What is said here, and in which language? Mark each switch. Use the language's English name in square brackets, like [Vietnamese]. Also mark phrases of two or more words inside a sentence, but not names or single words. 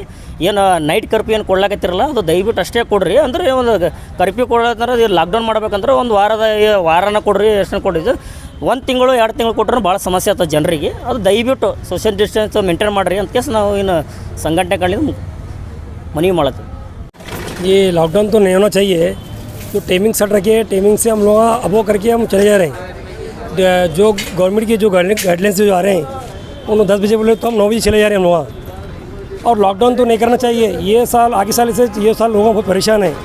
[Kannada] ಏನು [English] night curfew [Kannada] ಏನು ಕೊಡ್ಲಾಕತ್ತಿರಲ್ಲ, ಅದು ದಯವಿಟ್ಟು ಅಷ್ಟೇ ಕೊಡ್ರಿ. ಅಂದರೆ ಒಂದು ಕರ್ಫ್ಯೂ ಕೊಡೋದಂದ್ರೆ ಲಾಕ್ಡೌನ್ ಮಾಡ್ಬೇಕಂದ್ರೆ ಒಂದು ವಾರನ ಕೊಡ್ರಿ, ಎಷ್ಟು ಕೊಡಿದ್ದು 1 ತಿಂಗಳು 2 ತಿಂಗಳು ಕೊಟ್ಟರೆ ಭಾಳ ಸಮಸ್ಯೆ ಆಗ್ತದೆ ಜನರಿಗೆ. ಅದು ದಯವಿಟ್ಟು [English] social distance maintain [Kannada] ಮಾಡಿರಿ ಅಂತ ಕೇಸ್ ನಾವು ಇನ್ನು ಸಂಘಟನೆಗಳಿಂದ ಮನವಿ ಮಾಡತ್ತೀವಿ. [Hindi] ये लॉकडाउन तो नहीं होना चाहिए. जो [English] timing set [Hindi] रखे, टाइमिंग से हम लोग अबो करके हम चले जा रहे हैं. जो गवर्नमेंट की जो गाइडलाइंस जो आ रहे हैं उन्होंने 10 बजे बोले तो हम 9 बजे चले जा रहे हैं हम लोग. और लॉकडाउन तो नहीं करना चाहिए. ये साल आगे साल से ये साल लोगों बहुत परेशान है.